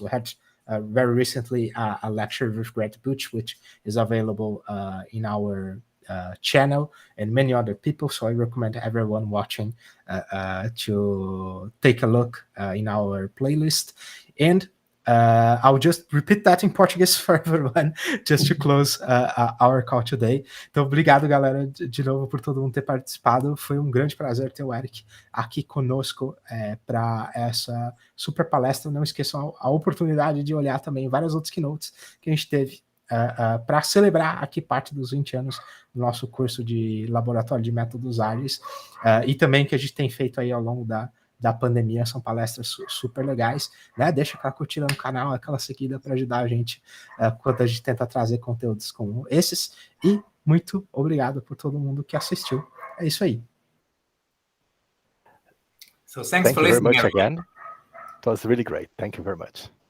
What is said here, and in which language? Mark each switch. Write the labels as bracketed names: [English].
[English] We had very recently a lecture with Greg Butch, which is available in our channel, and many other people. So I recommend everyone watching to take a look in our playlist. And I'll just repeat that in Portuguese for everyone, just to close our call today. [Portuguese] Então, obrigado, galera, de novo por todo mundo ter participado. Foi um grande prazer ter o Erich aqui conosco para essa super palestra. Não esqueçam a oportunidade de olhar também várias outras keynotes que a gente teve para celebrar aqui parte dos 20 anos do nosso curso de laboratório de métodos ágeis, e também que a gente tem feito aí ao longo da pandemia. São palestras super legais, né? Deixa aquela curtida no canal, aquela seguida para ajudar a gente quando a gente tenta trazer conteúdos como esses. E muito obrigado por todo mundo que assistiu. É isso aí. [English] So thanks for listening. Thank you very much again. It was really great. Thank you very much.